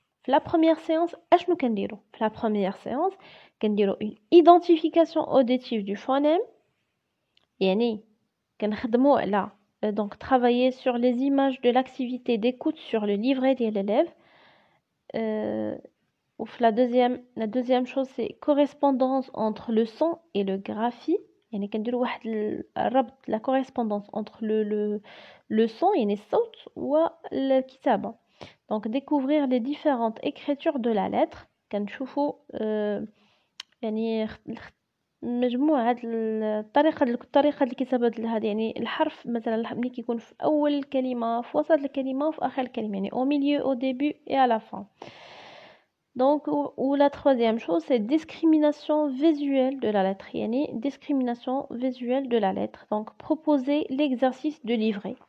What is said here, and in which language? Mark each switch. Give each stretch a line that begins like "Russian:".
Arabic: في
French: la première séance
Arabic: اشنو كنديرو؟
French: في la première séance كنديرو une identification auditive du phonème
Arabic: يعني كنخدمو على
French: donc travailler sur les images de l'activité d'écoute sur le livret
Arabic: ديال
French: l'élève. La deuxième chose c'est correspondance entre le son et le graphie
Arabic: يعني كنديروا واحد الربط
French: la correspondance entre le son
Arabic: يعني الصوت والكتابة.
French: donc découvrir les différentes écritures de la lettre
Arabic: كنشوفوا يعني مجموعة الطريقة الكتابة هذه يعني الحرف مثلا ملي كيكون في أول الكلمة في وسط الكلمة وفي آخر الكلمة يعني
French: au milieu au début et à la fin. Donc, ou la troisième chose, c'est discrimination visuelle de la lettre. Yani discrimination visuelle de la lettre. Donc, proposer l'exercice de livret.